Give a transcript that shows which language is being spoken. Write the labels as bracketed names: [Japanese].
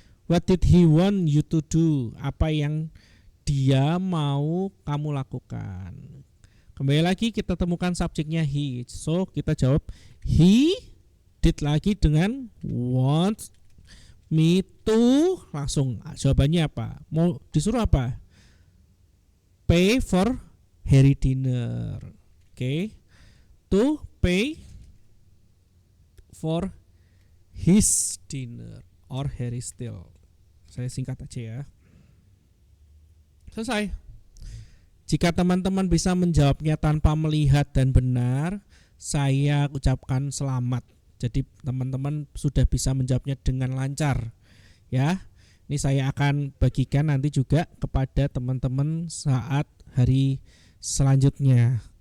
[English] What did he want you to do? [Indonesian] Apa yang dia mau kamu lakukan? Kembali lagi kita temukan subjeknya he. So kita jawab he did lagi dengan want me to. Langsung jawabannya apa? Mau disuruh apa? [English] Pay for Harry dinner. [Indonesian] Oke. [English] To pay for his dinner or Harry Steele. [Indonesian] Saya singkat aja ya. Selesai. Jika teman-teman bisa menjawabnya tanpa melihat dan benar, saya ucapkan selamat. Jadi teman-teman sudah bisa menjawabnya dengan lancar. Ya. Ini saya akan bagikan nanti juga kepada teman-teman saat hari selanjutnya.